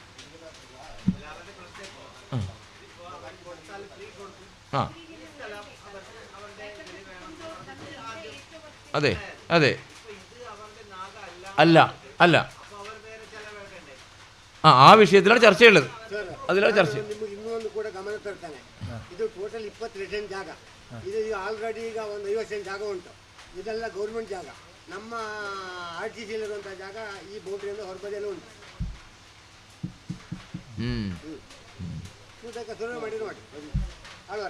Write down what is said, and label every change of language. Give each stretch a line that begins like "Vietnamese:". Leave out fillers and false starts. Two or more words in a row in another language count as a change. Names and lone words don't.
Malayalam: ആ അതെ അതെ അല്ല അല്ല ആ വിഷയത്തിലാണ് ചർച്ചയുള്ളത്, അതിലാണ് ചർച്ച.
Kannada: ನಿಮಗೆ ಇನ್ನೊಂದು ಕೂಡ ಗಮನ ತರ್ತಾನೆ, ಇದು ಟೋಟಲ್ 22 ಸೆಂಟ್ ಜಾಗ, ಇದು ಆಲ್ರೆಡಿ ಈಗ ಒಂದು 50 ಸೆಂಟ್ ಜಾಗ ಉಂಟು, ಇದೆಲ್ಲ ಗೌರ್ಮೆಂಟ್ ಜಾಗ. ನಮ್ಮ RTCಲಿರುವಂಥ ಜಾಗ ಈ ಬೌಂಡ್ರಿಯಿಂದ ಹೊರಬದಿಯಲ್ಲೂ ಉಂಟು. ಶುರು ಮಾಡಿ ನೋಡಿ ಆಳ್ವರೆ.